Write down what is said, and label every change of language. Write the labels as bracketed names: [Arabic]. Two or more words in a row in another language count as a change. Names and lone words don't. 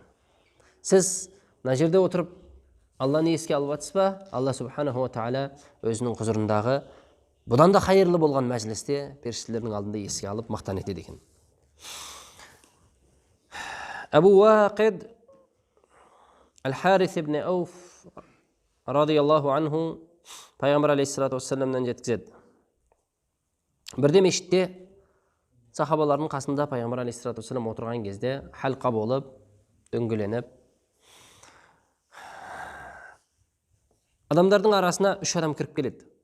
[Kazakh] Сіз мына жерде отырып Алланы еске алып жатсыз ба? Алла [Arabic] سبحانه وتعالى [Kazakh] өзінің құзырындағы бұдан да қайырлы болған мәжілісте періштелердің алдында еске алып мақтан етеді екен. Абу Уақид Әл-Харис ибн Ауф [Arabic] رضي الله عنه [Kazakh] Пайғамбар [Arabic] عليه الصلاة والسلام [Kazakh] жеткізеді. Бірде мешітте сахабалардың қасында Пайғамбар [Arabic] عليه الصلاة والسلام [Kazakh] отырған кезде халқа болып, дөңгеленіп, адамдардың арасына 3 адам кіріп келеді.